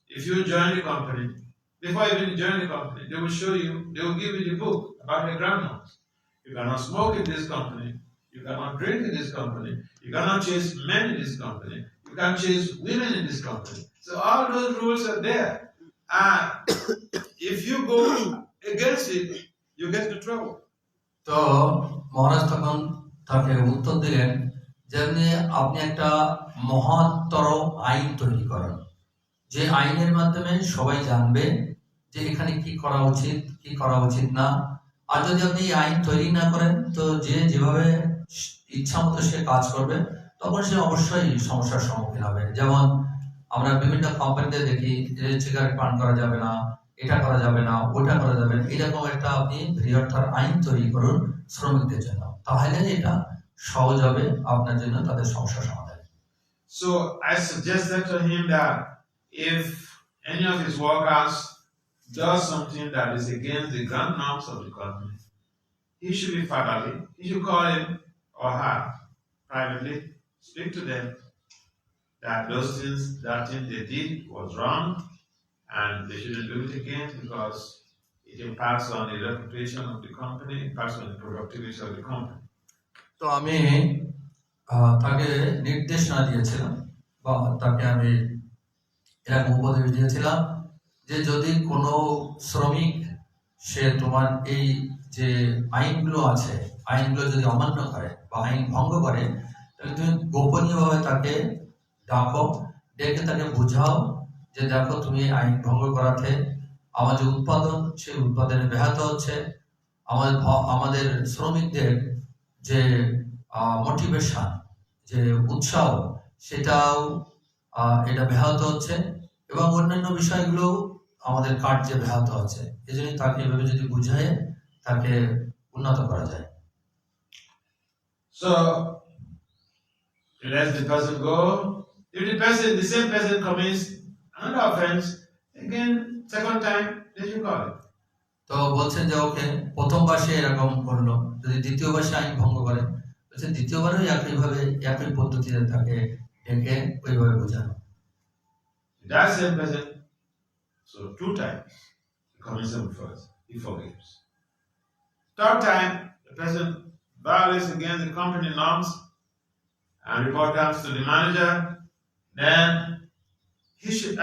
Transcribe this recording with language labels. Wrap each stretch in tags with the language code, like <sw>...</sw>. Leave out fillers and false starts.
<en>If you join the company, before you even join the company, they will show you, they will give you the book about the grand norms. You cannot smoke in this company. You cannot drink in this company. You cannot chase men in this company. You can't chase women in this company. So all those rules are there. And if you go against it, you get into trouble.</en> <bn>তো মহারাজ তখন তাকে উত্তর দিলেন যেমনি আপনি একটা মহত্তর আইন তৈরি করেন, যে আইনের মাধ্যমে সবাই জানবে যে এখানে কি করা উচিত কি করা উচিত না। আর যদি আপনি এই আইন তৈরি না করেন, তো যে যেভাবে ইচ্ছা মতো সে কাজ করবে, তখন সে অবশ্যই সমস্যার সম্মুখীন হবে। যেমন আমরা বিভিন্ন কোম্পানিতে দেখি যে সিগারেট পান করা যাবে না, এটা করা যাবে না, ওটা করা যাবে না, এরকম একটা আপনি বৃহত্তর আইন তৈরি করুন শ্রমিকদের জন্য, তাহলে এটা সহজ হবে আপনার জন্য তাদের সমস্যা সমাধান।</bn> <en>So I suggested to him that if any of his workers does something that is against the grand norms of the company, he should be fatherly. He should call him or her privately, speak to them that that thing they did was wrong, and they shouldn't do it again because it impacts on the reputation of the company, impacts on the productivity of the company.</en> <bn>তো আমি তাকে নির্দেশনা দিয়েছিলাম বা তাকে আমি এরকম উপদেশ দিয়েছিলাম যে যদি কোনো শ্রমিক সে তোমার এই যে আইনগুলো আছে, আইনগুলো যদি অমান্য করে বা আইন ভঙ্গ করে, তাহলে তুমি গোপনীয়ভাবে তাকে ডাকো, ডেকে তাকে বোঝাও যে দেখো তুমি আইন ভঙ্গ করাতে আমাদের উৎপাদন, সেই উৎপাদনে ব্যাহত হচ্ছে, আমাদের শ্রমিকদের যে মোটিভেশন, যে উৎসাহ, সেটাও এটা ব্যাহত হচ্ছে এবং অন্যান্য বিষয়গুলো আমাদের কার্যে ব্যাহত হচ্ছে। এই জন্য তাকে এভাবে যদি বুঝায় তাকে উন্নত করা যায়।</bn> <en>So let the person go. If the same person commits another offense again, second time, they should call it.</en> <bn>তো বলছেন যে ওকে, প্রথমবার সে এরকম করলো, যদি দ্বিতীয়বার সে আইন ভঙ্গ করে, বলছেন দ্বিতীয়বারও একইভাবে একই পদ্ধতিতে তাকে ডেকে ওইভাবে বোঝানো।</bn> <en>That same person, so 2 times, he commits them first, he forgives. Third time, the person violates against the company norms and report comes to the manager, then he should.</en>